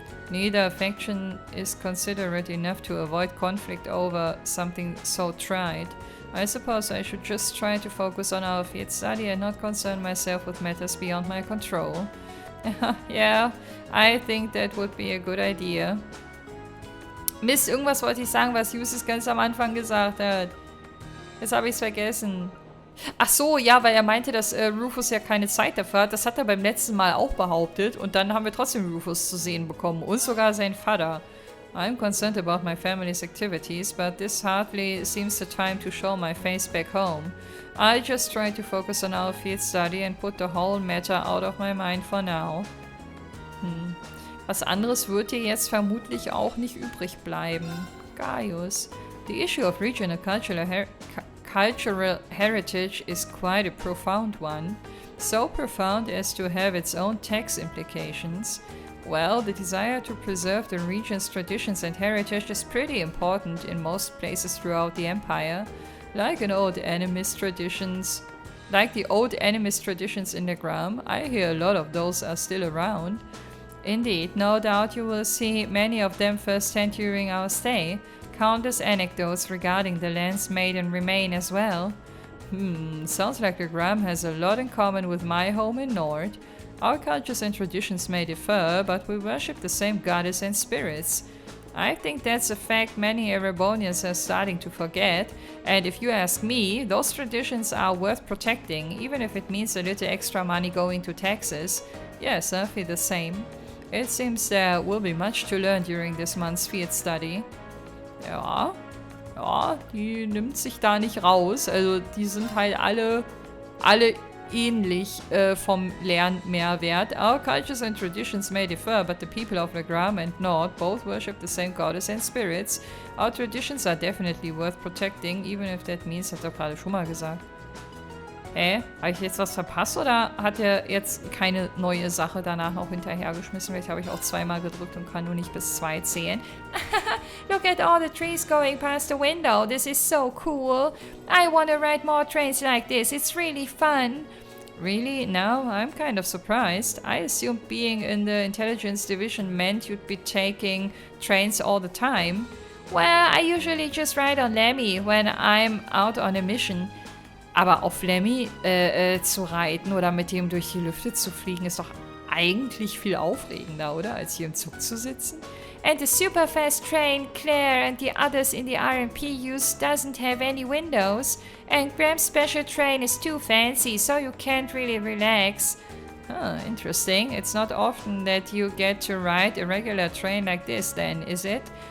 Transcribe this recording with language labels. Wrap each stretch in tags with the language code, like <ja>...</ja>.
<en>Neither faction is considerate enough to avoid conflict over something so trite. I suppose I should just try to focus on our field study and not concern myself with matters beyond my control. Yeah, I think that would be a good idea.</en> <de>Mist, irgendwas wollte ich sagen, was Justus ganz am Anfang gesagt hat. Jetzt habe ich es vergessen. Ach so, ja, weil er meinte, dass Rufus ja keine Zeit dafür hat. Das hat er beim letzten Mal auch behauptet. Und dann haben wir trotzdem Rufus zu sehen bekommen. Und sogar sein Vater.</de> <en>I'm concerned about my family's activities, but this hardly seems the time to show my face back home. I'll just try to focus on our field study and put the whole matter out of my mind for now.</en> <de>Was anderes wird dir jetzt vermutlich auch nicht übrig bleiben.</de> <en>Gaius. The issue of regional cultural heritage is quite a profound one. So profound as to have its own tax implications. Well, the desire to preserve the region's traditions and heritage is pretty important in most places throughout the empire. Like the old animist traditions in Legram, I hear a lot of those are still around. Indeed, no doubt you will see many of them firsthand during our stay. Countless anecdotes regarding the land's maiden remain as well. Sounds like Legram has a lot in common with my home in Nord. Our cultures and traditions may differ, but we worship the same goddess and spirits. I think that's a fact many Erebonians are starting to forget, and if you ask me, those traditions are worth protecting, even if it means a little extra money going to taxes. Yes, I feel the same. It seems there will be much to learn during this month's field study.</en> <de>Ja, die nimmt sich da nicht raus. Also die sind halt alle ähnlich vom Lernmehrwert.</de> <en>Our cultures and traditions may differ, but the people of Legram and Nord both worship the same goddess and spirits. Our traditions are definitely worth protecting, even if that means,</en> <de>hat er gerade schon mal gesagt. Habe ich jetzt was verpasst oder hat er jetzt keine neue Sache danach noch hinterhergeschmissen? Vielleicht habe ich auch zweimal gedrückt und kann nur nicht bis 2 zählen.</de> <en>Look at all the trees going past the window. This is so cool. I want to ride more trains like this. It's really fun. Really? No, I'm kind of surprised. I assumed being in the intelligence division meant you'd be taking trains all the time. Well, I usually just ride on Lemmy when I'm out on a mission.</en> <de>Aber auf Lemmy zu reiten oder mit dem durch die Lüfte zu fliegen, ist doch eigentlich viel aufregender, oder? Als hier im Zug zu sitzen.</de> <en>And the super fast train Claire and the others in the RMP use doesn't have any windows. And Graham's special train is too fancy, so you can't really relax. Interesting. It's not often that you get to ride a regular train like this then, is it?</en>